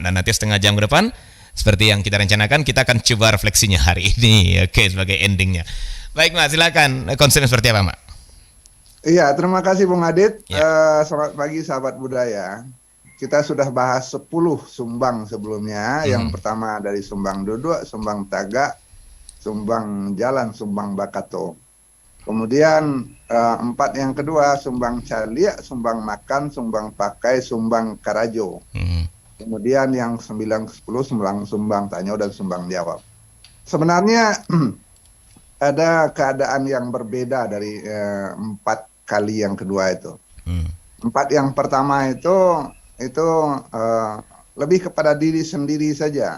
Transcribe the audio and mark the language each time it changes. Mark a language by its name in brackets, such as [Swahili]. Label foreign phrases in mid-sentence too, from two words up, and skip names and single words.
[Indonesian] Dan nanti setengah jam ke depan, seperti yang kita rencanakan, kita akan coba refleksinya hari ini, oke, sebagai endingnya. Baik Mak, silakan konsepnya seperti apa Mak? Iya, terima kasih Bung Adit. Ya. Selamat pagi sahabat budaya. Kita sudah bahas 10 sumbang sebelumnya. Yang pertama dari [Minangkabau] sumbang duduk, sumbang tagak, sumbang jalan, sumbang bakato. [Indonesian] Kemudian empat yang kedua, [Minangkabau] sumbang calia, sumbang makan, sumbang pakai, sumbang karajo. [Indonesian] Kemudian yang 9 ke 10, [Minangkabau] sumbang tanyo dan sumbang jawab. [Indonesian] Sebenarnya ada keadaan yang berbeda dari 4 kali yang kedua itu. 4 yang pertama itu lebih kepada diri sendiri saja.